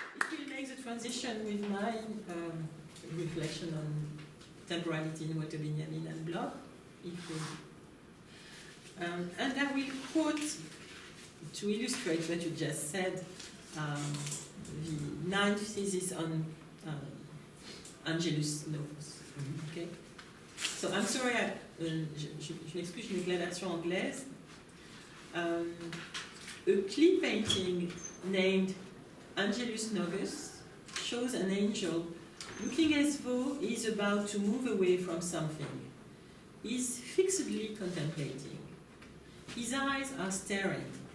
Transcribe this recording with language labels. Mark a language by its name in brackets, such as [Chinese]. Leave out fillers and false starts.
[English] It will make the transition with my reflection on temporality in Walter Benjamin and Bloch. And I will quote, to illustrate what you just said, the 9th thesis on Angelus Novus. Okay? So I'm sorry, [French] je m'excuse, j'ai une déclaration anglaise. [English] A clay painting named Angelus Novus shows an angel looking as though he is about to move away from something. He is fixedly contemplating. His eyes are staring.